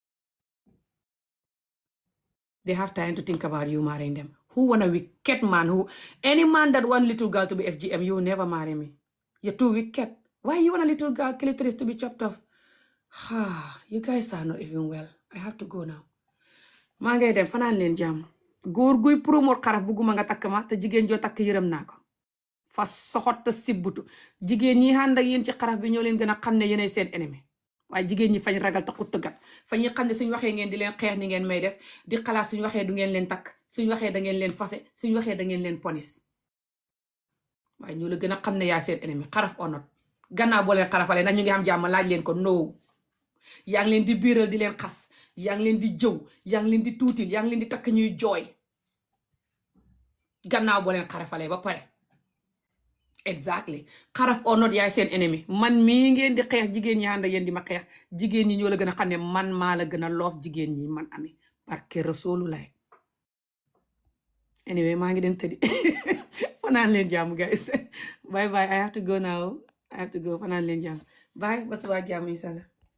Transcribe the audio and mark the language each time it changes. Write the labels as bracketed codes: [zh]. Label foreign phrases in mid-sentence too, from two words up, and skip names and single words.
[en] They have time to think about you marrying them. Who want a wicked man? Any man that want little girl to be FGM, you will never marry me. You're too wicked. Why you want a little girl clitoris to be chopped off? You guys are not even well. I have to go now. [wo] maa ngay dem fanaan leen jàmm. Góor guy promote xaraf bugguma nga takk ma te jigéen joo takk yërëm naa ko. Fa soxot te sibbutu. Jigéen ñi ànd ak yéen ci xaraf bi ñoo leen gën a xam ne yéenay seen ennemi. waaye jigéen ñi fañ ragal taxut tëggat fa ñuy xam ne suñ waxee ngeen di leen xeex ni ngeen may def di xalaat suñ waxee du ngeen leen takk suñ waxee da ngeen leen fase suñ waxee da ngeen leen ponis. waaye ñoo la gën a xam ne yaa seen ennemi xaraf onot gannaaw boo leen xarafalee nag ñu ngi am jàmm laaj leen ko no. yaa ngi leen di biiral di leen xas yaa ngi leen di jëw yaa ngi leen di tuutil yaa ngi leen di takk ñuy jooy gannaaw boo leen xarafalee ba pare. exactly xaraf [en] or not [wo] yaay seen ennemi man mii ngeen di xeex jigéen ñi ànd yéen di ma xeex jigéen ñi ñoo la gën a xam ne man maa la gën a loof jigéen ñi man Ami barke Rasulullah. Anyway maa ngi dem tëddi fanaan leen jàmm [en] guys bye bye I have to go now [wo] fanaan leen jàmm bye ba suba jàmm inshallah.